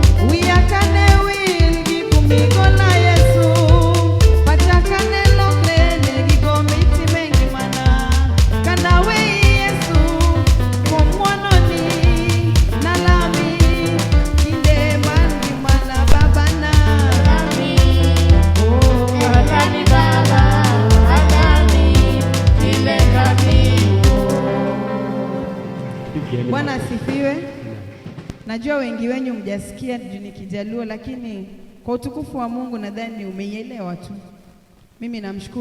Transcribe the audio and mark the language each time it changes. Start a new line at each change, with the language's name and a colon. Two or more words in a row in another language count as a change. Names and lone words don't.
Luo (Kenya and Tanzania): Wiya kane wil gi kumi gola Yesu, pacha kane lokre ne gigo mitime ngimana. Kana weyi Yesu, kuom ng'wononi, nalami, kinde mar ngimana, baba na. Alami, Oh. alami baba, alami, pile kamiduo.
Swahili: Bwana asifiwe. Najua wengi wenyu mjasikia juu ni Kijaluo, lakini kwa utukufu wa Mungu nadhani umeielewa tu. Mimi namshukuru